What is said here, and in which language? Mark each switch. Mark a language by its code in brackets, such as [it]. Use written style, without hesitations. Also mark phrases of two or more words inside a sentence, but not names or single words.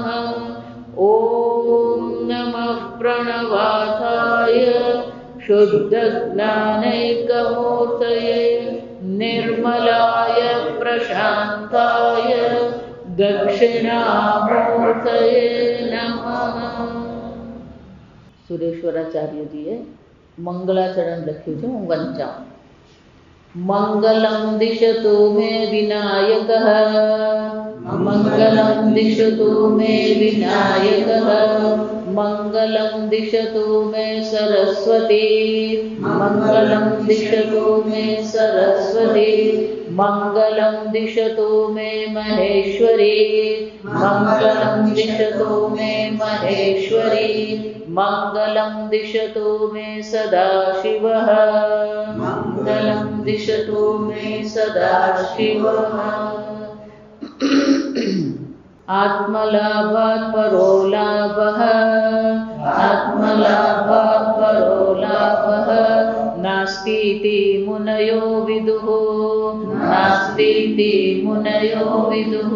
[sa] ॐ नमः प्रणवार्थाय शुद्धज्ञानैकमूर्तये निर्मलाय प्रशान्ताय दक्षिणामूर्तये नमः। [gu] સુરેશ્વરાચાર્યજીએ મંગલાચરણ લખ્યું છે, હું વંચાઉં। [sa] મંગલં દિશતુ મે વિનાયકઃ મંગલં દિશતુ મે વિનાયકઃ મંગલં દિશતુ મે સરસ્વતી મંગલં દિશતુ મે સરસ્વતી મંગલં દિશતુ મે મહેશ્વરી મંગલં દિશતુ મે મહેશ્વરી મંગલં દિશતુ મે સદાશિવઃ મંગલં દિશતુ મે સદાશિવઃ। आत्मलाभात् परो लाभः आत्मलाभात् परो लाभः नास्तीति मुनयो विदुः नास्तीति मुनयो विदुः।